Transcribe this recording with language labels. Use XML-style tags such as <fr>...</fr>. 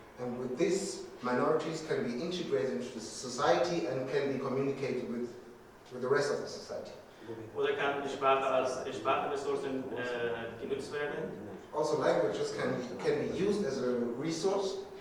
<en>And with this, minorities can be integrated into the society and can be communicated with the rest of the society.</en> <de>Oder kann die Sprache als Sprachressourcen genutzt werden?</de> <en>Also languages can be used as a resource.</en>